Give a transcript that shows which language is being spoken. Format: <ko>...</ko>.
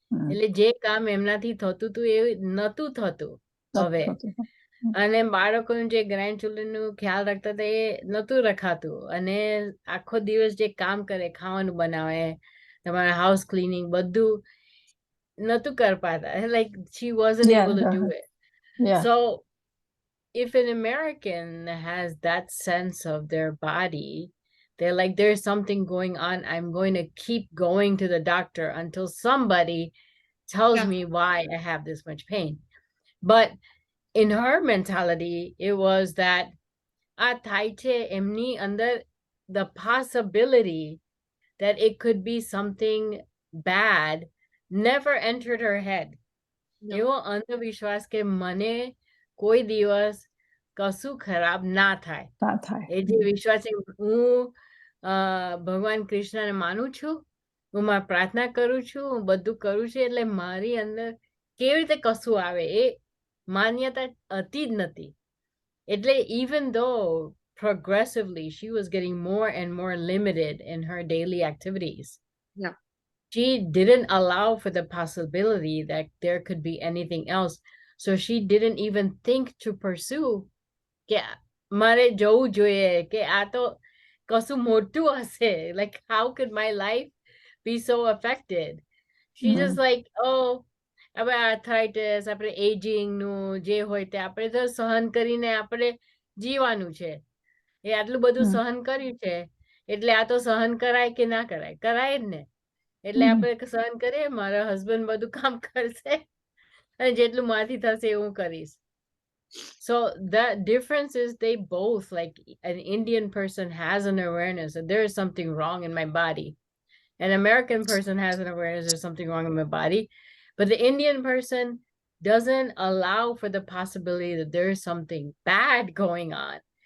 <gu>એટલે જે કામ એમનાથી થતું હતું એ નહોતું થતું હવે. અને બાળકોનું જે ગ્રેન્ડ ચિલ્ડ્રનનું ખ્યાલ રાખતા હતા એ નહોતું રખાતું. અને આખો દિવસ જે કામ કરે, ખાવાનું બનાવે, તમારા હાઉસ ક્લીનિંગ, બધું નહોતું કરી પાતા.</gu> <en>Like she wasn't able to do it. So if an American has that sense of their body, they're like, there's something going on. I'm going to keep going to the doctor until somebody tells me why I have this much pain. But in her mentality, it was that emni under the possibility that it could be something bad never entered her head.</en> <gu>એવો અંધવિશ્વાસ કે મને કોઈ દિવસ કશું ખરાબ ના થાય. એ જે વિશ્વાસ છે, હું ભગવાન કૃષ્ણને માનું છું, હું મારી પ્રાર્થના કરું છું, હું બધું કરું છું, એટલે મારી અંદર કેવી રીતે કશું આવે એ માન્યતા હતી જ નથી.</gu> <en>એટલે even though progressively she was getting more and more limited in her daily activities, she didn't allow for the possibility that there could be anything else. So she didn't even think to pursue</en> <gu>કે મારે જવું જોઈએ, કે આ તો કશું મોટું હશે.</gu> <en>Like how could my life be so affected? She just like, oh,</en> <gu>હવે આર્થરાઇટિસ, આપણે એજિંગનું જે હોય તે આપણે તો સહન કરીને આપણે જીવાનું છે. એ આટલું બધું સહન કર્યું છે, એટલે આ તો સહન કરાય કે ના કરાય? કરાય જ ને. એટલે આપણે સહન કરીએ, મારા હસબન્ડ બધું કામ કરશે અને જેટલું મારાથી થશે હું કરીશ.</gu> <en>So the difference is they both, like an Indian person has an awareness that there is something wrong in my body. An American person has an awareness there's something wrong in my body. But the Indian person doesn't allow for the possibility that there is something bad going on.</en>